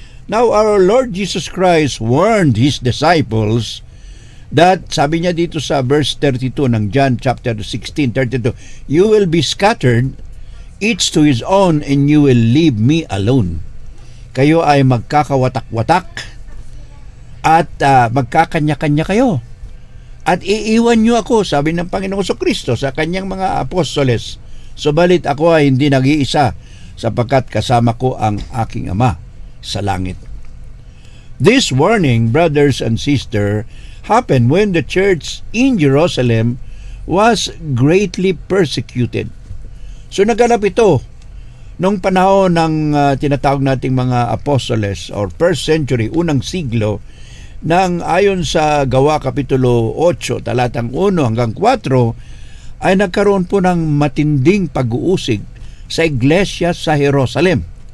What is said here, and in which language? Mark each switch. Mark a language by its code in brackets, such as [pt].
[en] Now our Lord Jesus Christ warned His disciples that, [tl] sabi niya dito sa verse 32 ng [en] John chapter 16:32, "You will be scattered, each to his own, and you will leave me alone." [tl] Kayo ay magkakawatak-watak at magkakanya-kanya kayo. At iiwan nyo ako, sabi ng Panginoong Jesucristo sa kanyang mga apostoles. Subalit ako ay hindi nag-iisa sapagkat kasama ko ang aking Ama sa langit. [en] This warning, brothers and sisters, happened when the church in Jerusalem was greatly persecuted. [tl] So naganap ito nung panahon ng tinatawag nating mga apostoles [en] or first century, [tl] unang siglo, nang ayon sa Gawa Kapitulo 8, talatang 1 hanggang 4, ay nagkaroon po ng matinding pag-uusig sa iglesia sa Jerusalem.